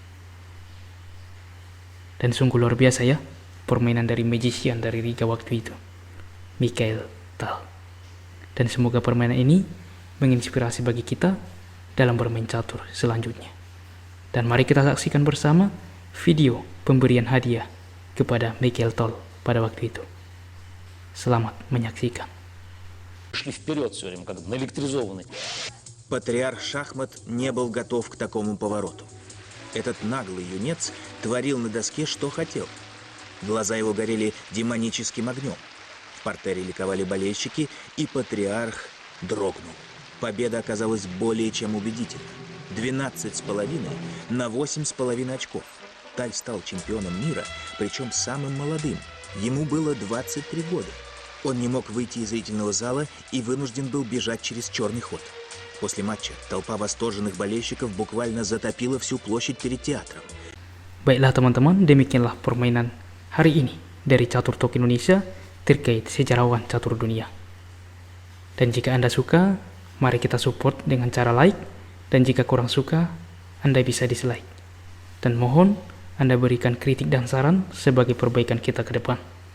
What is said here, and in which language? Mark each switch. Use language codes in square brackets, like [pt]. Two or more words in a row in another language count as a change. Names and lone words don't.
[id] Dan sungguh luar biasa ya, permainan dari magician dari Riga waktu itu, Mikhail Tal. Dan semoga permainan ini menginspirasi bagi kita dalam bermain catur selanjutnya. Dan mari kita saksikan bersama video pemberian hadiah kepada Mikhail Tal pada waktu itu. Selamat menyaksikan. [ru] Шли вперед все время, как наэлектризованный. Патриарх шахмат не был готов к такому повороту. Этот наглый юнец творил на доске, что хотел. Глаза его горели демоническим огнем. В партере ликовали болельщики, и патриарх дрогнул. Победа оказалась более чем убедительна. 12,5 на 8,5 очков. Таль стал чемпионом мира, причем самым молодым. Ему было 23 года. Он не мог выйти из зрительного зала и вынужден был бежать через черный ход. После матча толпа восторженных болельщиков буквально затопила всю площадь перед театром. [id] Baiklah teman-teman, demikianlah permainan hari ini dari Catur Talk Indonesia terkait sejarawan catur dunia. Dan jika Anda suka, mari kita support dengan cara like, dan jika kurang suka, Anda bisa dislike. Dan mohon Anda berikan kritik dan saran sebagai perbaikan kita ke depan.